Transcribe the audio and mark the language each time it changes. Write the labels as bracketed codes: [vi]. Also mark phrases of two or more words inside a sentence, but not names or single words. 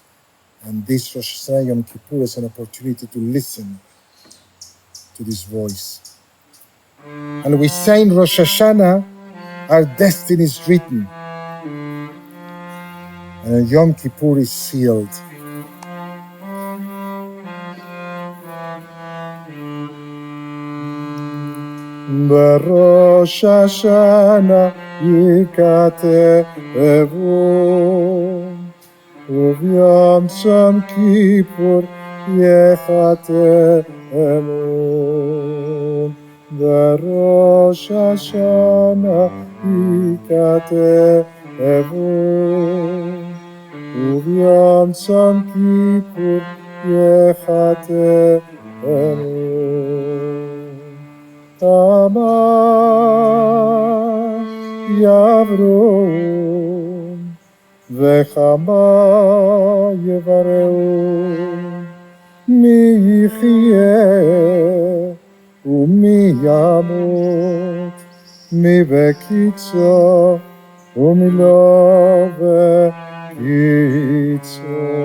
[en] And this Rosh Hashanah Yom Kippur is an opportunity to listen to this voice. And we say in Rosh Hashanah, our destiny is written, and Yom Kippur is sealed. [he] ראש השנה יכתבו וביום יום כיפור יחתמו. ראש השנה יכתבו וביום יום כיפור יחתמו. כמה יעברו וכמה ייבראו, מי יחיה ומי ימות, מי בקצו ומי לא בקצו.